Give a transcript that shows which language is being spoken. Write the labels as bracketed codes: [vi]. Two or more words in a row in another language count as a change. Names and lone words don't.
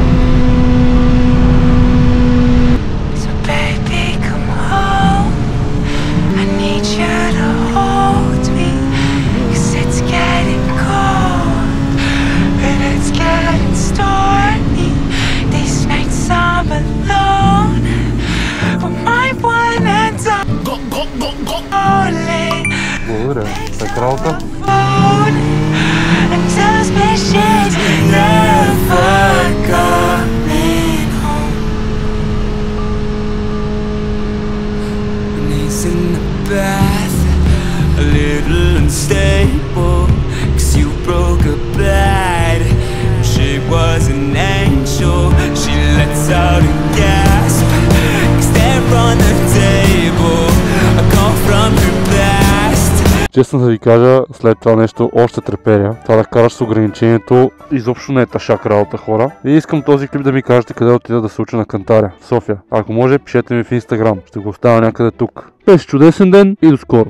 [en] So baby, come home, I need you to hold me, 'cause it's getting cold and it's getting stormy, these nights I'm alone. My one and only [bg] Благодаря. Так работа. [en] phone and tells me she's never coming home. And he's in the bath, a little unstable, 'cause you broke a bed. She was an angel, she lets out a gasp, 'cause they're on the table, a call from her past. [bg] Честно да ви кажа, след това нещо още треперя. Това да караш с ограничението изобщо не е тъшак работа, хора. И искам този клип да ми кажете къде отида да се уча на кантаря в София. Ако може, пишете ми в Instagram. Ще го оставя някъде тук. Беше чудесен ден и до скоро!